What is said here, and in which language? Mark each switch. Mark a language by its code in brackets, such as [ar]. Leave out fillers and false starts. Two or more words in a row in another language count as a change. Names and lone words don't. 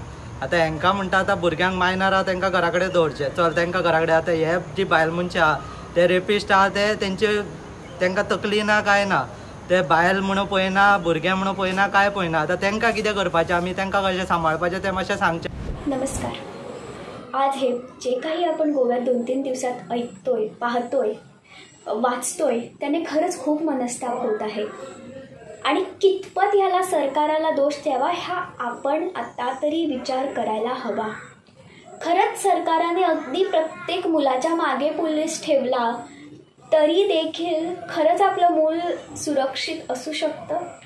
[kok] आतां हांकां म्हणटा आतां भुरग्यांक मायनर आहा तांकां घरा कडेन दवरचें. चल तांकां घरा कडेन आतां हे जी बायल मनशां आहा ते रेपिस्ट आहा ते तेंचे तांकां तकली ना काय ना. ते बायल म्हणून पळयना, भुरग्यां म्हणून पळयना, काय पळयना. आतां तांकां कितें करपाचें? आमी तांकां कशें सांबाळपाचें तें मातशें सांगचें. [mr] नमस्कार. आज हे जे काही आपण गोव्यात 2-3 दिवसात ऐकतोय, पाहतोय, वाचतोय त्याने खरंच खूप मनस्ताप होत आहे. आणि कितपत ह्याला सरकाराला दोष द्यावा हा आपण आता तरी विचार करायला हवा. खरंच सरकारने अगदी प्रत्येक मुलाच्या मागे पोलीस ठेवला तरी देखील खरंच आपलं मूल सुरक्षित असू शकतं?